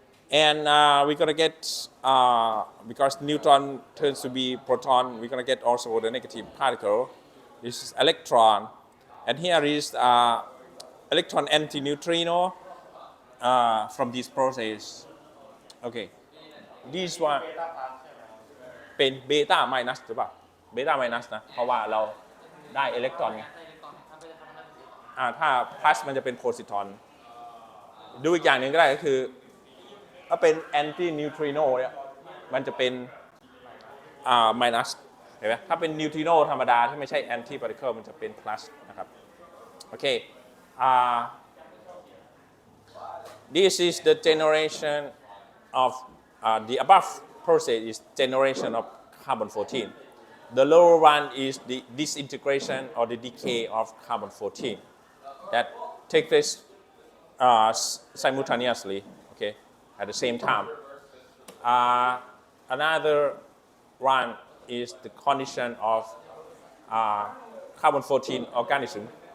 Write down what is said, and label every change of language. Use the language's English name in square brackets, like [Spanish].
[English] And we're gonna get because neutron turns to be proton, we're gonna get also the negative particle. This is electron, and here is electron antineutrino from this process. Okay, this one [Thai] เป็นเบต้าไมนัสหรือเปล่าเบต้าไมนัสนะเพราะว่าเราได้อิเล็กตรอนไง ถ้าพลัสมันจะเป็นโพซิทรอนดูอีกอย่างหนึ่งก็ได้ก็คือถ้าเป็นแอนตี้นิวทริโนเนี่ยมันจะเป็นไมนัสเห็นไหมถ้าเป็นนิวทริโนธรรมดาที่ไม่ใช่แอนตี้พาร์ติเคิลมันจะเป็นพลัสนะครับโอเค [English] this is the generation of the above process is generation of carbon-14. The lower one is the disintegration or the decay of carbon-14 that takes place simultaneously, okay, at the same time. Another one is the condition of carbon-14 organism.